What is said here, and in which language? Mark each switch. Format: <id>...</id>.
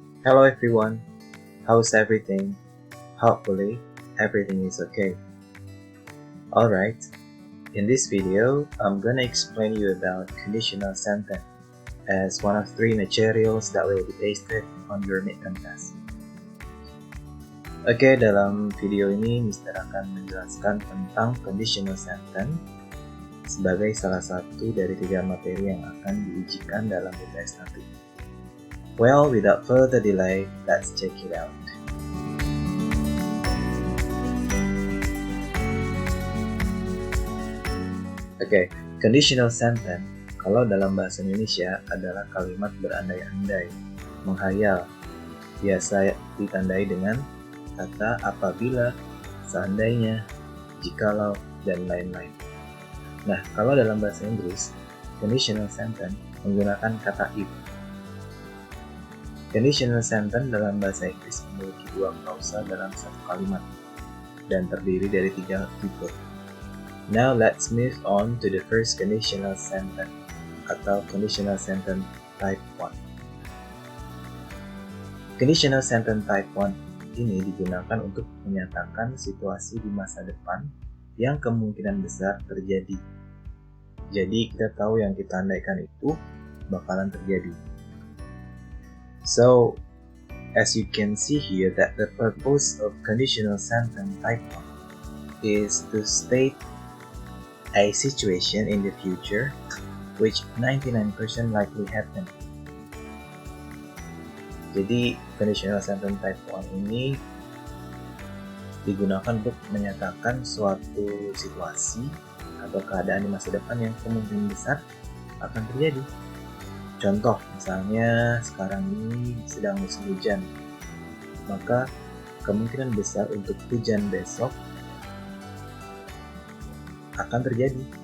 <en>Hello everyone, how's everything? Hopefully, everything is okay. Alright, in this video, I'm gonna explain you about conditional sentence as one of three materials that will be tested on your midterm test.</en> <id>Oke, dalam video ini Mr. akan menjelaskan tentang conditional sentence sebagai salah satu dari 3 materi yang akan diujikan dalam UTS nanti.</id> <en>Well, without further delay, let's check it out.</en> <id>Oke, conditional sentence kalau dalam bahasa Indonesia adalah kalimat berandai-andai, menghayal, biasa ditandai dengan kata apabila, seandainya, jikalau, dan lain-lain. Nah, kalau dalam bahasa Inggris, conditional sentence menggunakan kata if. Conditional sentence dalam bahasa Inggris memiliki 2 klausa dalam satu kalimat dan terdiri dari 3 tipe.</id> <en>Now let's move on to the first conditional sentence</en> <id>atau</id> <en>conditional sentence type 1.</en> <id>Conditional sentence type 1 ini digunakan untuk menyatakan situasi di masa depan yang kemungkinan besar terjadi. Jadi kita tahu yang kita andaikan itu bakalan terjadi.</id> <en>So, as you can see here that the purpose of conditional sentence type 1 is to state a situation in the future which 99% likely happen.</en> <id>Jadi, conditional sentence type 1 ini digunakan untuk menyatakan suatu situasi atau keadaan di masa depan yang kemungkinan besar akan terjadi. Contoh, misalnya sekarang ini sedang musim hujan, maka kemungkinan besar untuk hujan besok akan terjadi.</id>